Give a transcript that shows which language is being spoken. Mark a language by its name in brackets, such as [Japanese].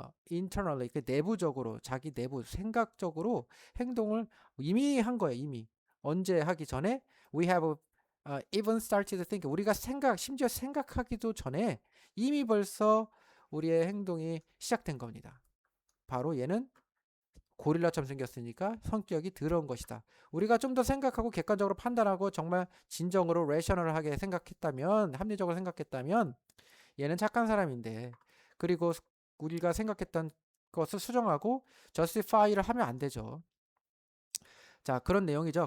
[Korean] internally, 그 내부적으로, 자기 내부, 생각적으로 행동을 이미 한 거예요, 이미. 언제 하기 전에? [English] We have even started to think. [Korean] 우리가 심지어 생각하기도 전에 이미 벌써 우리의 행동이 시작된 겁니다. 바로 얘는 고릴라처럼 생겼으니까 성격이 더러운 것이다. 우리가 좀 더 생각하고 객관적으로 판단하고 정말 진정으로 레셔널하게 생각했다면, 합리적으로 생각했다면 얘는 착한 사람인데, 그리고 우리가 생각했던 것을 수정하고 justify를 하면 안 되죠. 자, 그런 내용이죠.